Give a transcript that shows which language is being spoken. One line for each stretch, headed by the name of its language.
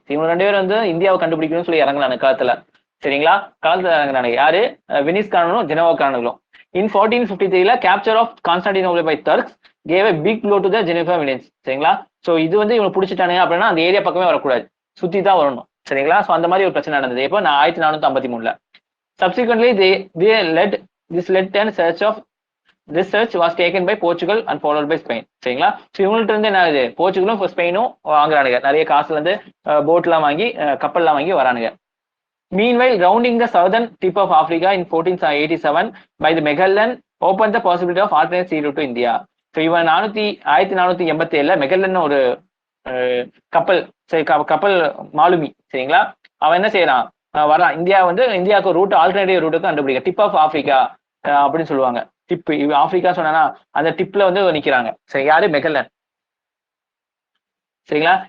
Tamil: இவங்க 2 பேரும் வந்து இந்தியாவை கண்டுபிடிக்கணும்னு சொல்லி இறங்கலாம் அந்த காலத்துல. சரிங்களா? காலத்துல இறங்குறாங்க யாரு? Venice காரனும் Genoa காரனுங்களும்.
English: In 1453 capture of Constantinople by Turks gave a big blow to the Genovese. சரிங்களா?
Tamil: சோ இது வந்து இவங்க பிடிச்சிட்டானுங்க அப்படின்னா அந்த ஏரியா பக்கமே வரக்கூடாது, சுத்தி தான் வரணும். சரிங்களா? சோ அந்த மாதிரி ஒரு பிரச்சனை நடந்தது. இப்போ 1453.
English: Subsequently they led and this search was taken by Portugal and followed by Spain.
Tamil: சரிங்களா? ஸோ இவங்கள்ட்ட இருந்து என்ன ஆகுது, போர்ச்சுகலும் ஸ்பெயினும் வாங்குறானுங்க, நிறைய காசுல இருந்து போட்லாம் வாங்கி கப்பல்லாம் வாங்கி வரானுங்க.
English: Meanwhile, rounding the southern tip of Africa in 1487 by the Magellan opened the possibility of alternate sea route to India.
Tamil: So இவன் 1487 மெகல்லன் ஒரு கப்பல், சரி கப்பல் மாலுமி. சரிங்களா? அவன் என்ன செய்யறான், வரான் இந்தியாவுக்கு ரூட், ஆல்டர்னேட்டிவ் ரூட்டுக்கு கண்டுபிடிக்க. டிப் ஆஃப் ஆப்பிரிக்கா அப்படின்னு சொல்லுவாங்க. டிப் ஆப்பிரிக்கா சொன்னா அந்த டிப்ல வந்து நிக்கிறாங்க. சரி, யாரு? மெகல்லன். சரிங்களா?